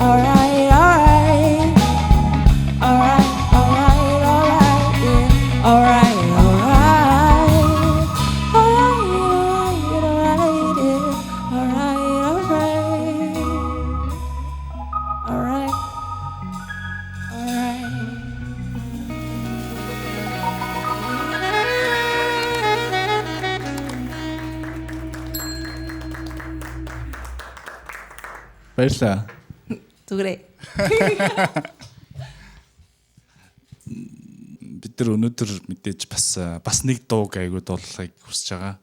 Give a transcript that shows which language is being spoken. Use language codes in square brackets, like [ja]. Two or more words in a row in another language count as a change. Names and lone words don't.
[en] Alright, alright. Alright, alright, alright, yeah. Alright, alright. Alright, alright, yeah. Alright, alright. Alright, [mn] Баярлалаа. Зүгээрээ. Бид нар өнөөдөр мэдээж бас нэг дууг айгуу дуулахыг хүсэж байгаа.